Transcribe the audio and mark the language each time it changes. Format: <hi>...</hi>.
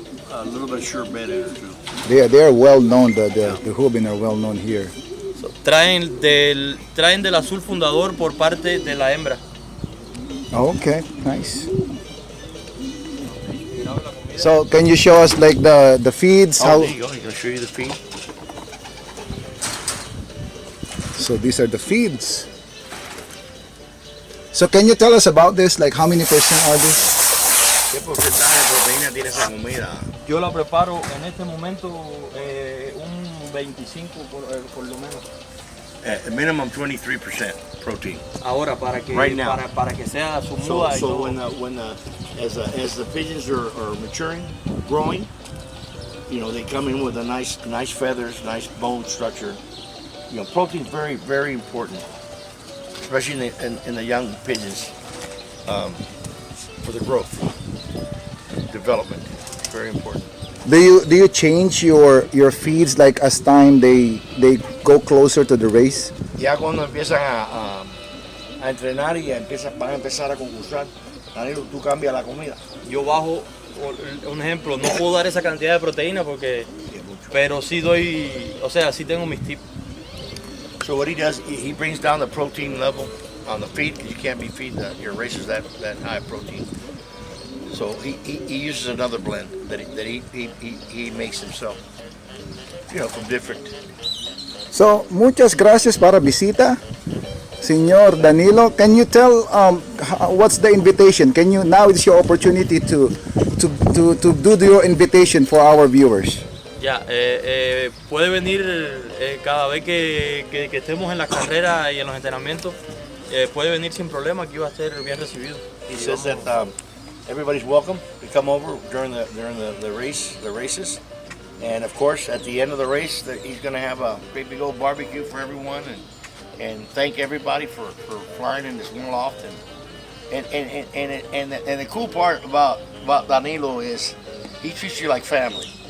<en>a little bit of sure bed in it too. They are well known. The Hubin are well known here.</en> <es>Traen del azul fundador por parte de la hembra.</es> <en>Oh, okay, nice. So can you show us like the feeds? Oh, there you go. He's gonna show you the feed. So these are the feeds. So can you tell us about this? Like how many percent are these?</en> <es>¿Qué porcentaje de proteína tiene esa comida? Yo la preparo en este momento un 25 por lo menos.</es> <en>At minimum 23% protein.</en> <es>Ahora para que</es> <en>Right now.</en> <es>para que sea su muda y</es> <en>So</en> <es>todo.</es> <en>as the pigeons are maturing, growing, you know, they come in with a nice feathers, nice bone structure. You know, protein is very, very important, especially in the young pigeons, for the growth, development. It's very important. Do you change your feeds like as time they go closer to the race?</en> <es>Ya cuando empiezan a entrenar y van a empezar a concursar, Danilo, tú cambias la comida. Yo bajo, un ejemplo, no puedo dar esa cantidad de proteína porque, pero sí doy, o sea, sí tengo mis tips.</es> <en>So what he does, he brings down the protein level on the feed because you can't be feeding your racers that high protein. So he uses another blend that he makes himself, you know, from different.</en> <es>So muchas gracias para visita, Señor Danilo.</es> <en>Can you tell what's the invitation? Can you now it's your opportunity to do your invitation for our viewers.</en> <es>Ya, puede venir cada vez que estemos en las carreras y en los entrenamientos, puede venir sin problema, aquí va a ser bien recibido.</es> <en>He says that everybody's welcome to come over during the races, and of course at the end of the race he's going to have a big old barbecue for everyone and thank everybody for flying in this one loft and the cool part about Danilo is he treats you like family.</en>